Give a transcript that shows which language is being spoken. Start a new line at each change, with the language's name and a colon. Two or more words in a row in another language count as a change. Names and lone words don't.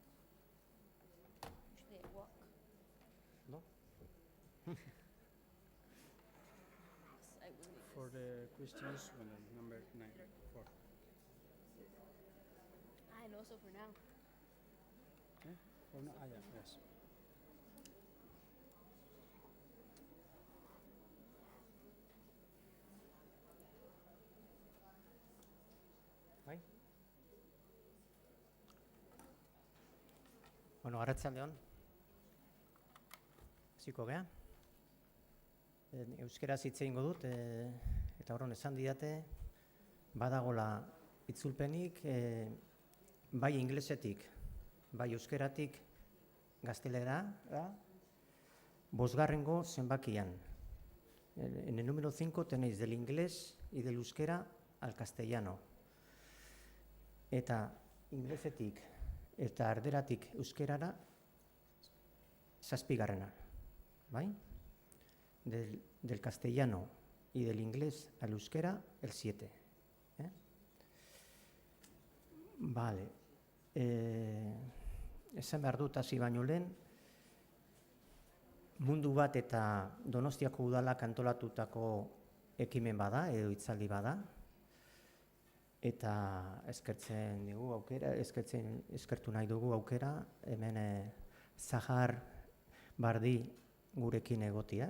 English: Usually I walk. no. Yes, I will need For this. the questions, well, number 9, 4. And also for now. Okay. For now, yeah, yes.
Basque: Bai? Bueno, arratsaldeon. Hasiko gea. Euskeraz hitz egingo dut, eta horren esan didate, badagola itzulpenik, bai inglesetik, bai euskeratik gaztelera, bosgarrengo zenbakian.
Spanish: En el número 5 tenéis del inglés y del euskera al castellano.
Basque: Eta inglesetik eta erderatik euskerara 7. ¿Bai?
Spanish: Del castellano y del inglés al euskera el 7. Vale.
Basque: Esan behar dut hasi baino lehen, mundu bat eta Donostiako udalak antolatutako ekimen bada, edo hitzaldi bada, eta eskertu nahi dugu aukera, hemen Sahar Vardi gurekin egotia.